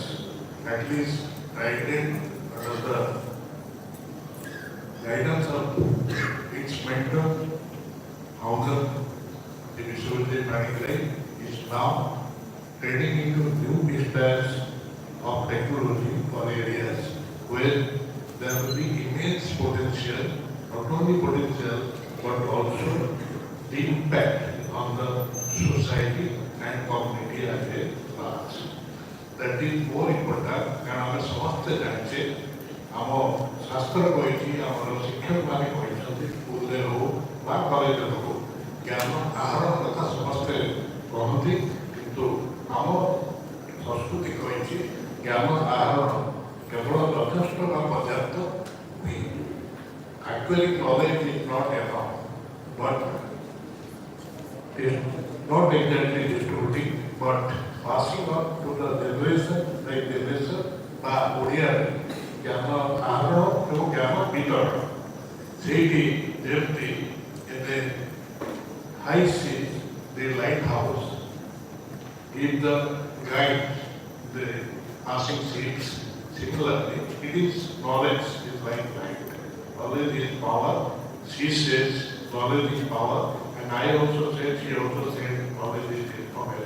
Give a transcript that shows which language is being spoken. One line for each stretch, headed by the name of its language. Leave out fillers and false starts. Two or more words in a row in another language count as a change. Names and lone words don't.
English: At least guided under the guidance of its mentor, founder, the Vishwavidya Manigraj, is now heading into new vistas of technology for areas where there will be immense potential, not only potential, but also the impact on the society and community as a large. That is more important,
Odia: କାରଣ ଆମେ ସମସ୍ତେ ଜାଣିଛେ ଆମ ଶାସ୍ତ୍ର କହିଛି, ଆମର ଶିକ୍ଷକମାନେ କହିଛନ୍ତି, ସ୍କୁଲରେ ହଉ ବା କଲେଜରେ ହଉ ଜ୍ଞାନ ଆହରଣ କଥା ସମସ୍ତେ କହନ୍ତି, କିନ୍ତୁ ଆମ ସଂସ୍କୃତି କହିଛି ଜ୍ଞାନ ଆହରଣ କେବଳ ଯଥେଷ୍ଟ ବା ପର୍ଯ୍ୟାପ୍ତ ନୁହେଁ.
English: Actually, knowledge is not enough, but is not exactly distributing, but passing on to the generation by generation
Odia: ବା ଓଡ଼ିଆରେ ଜ୍ଞାନ ଆହରଣ ଏବଂ ଜ୍ଞାନ ବିତରଣ. ସେଇଠି ଯେମିତି ଏବେ
English: high seas, the lighthouse, give the guide the passing ships. Similarly, it is knowledge is like light. Knowledge is power. She says knowledge is power, and I also said, she also said knowledge is information.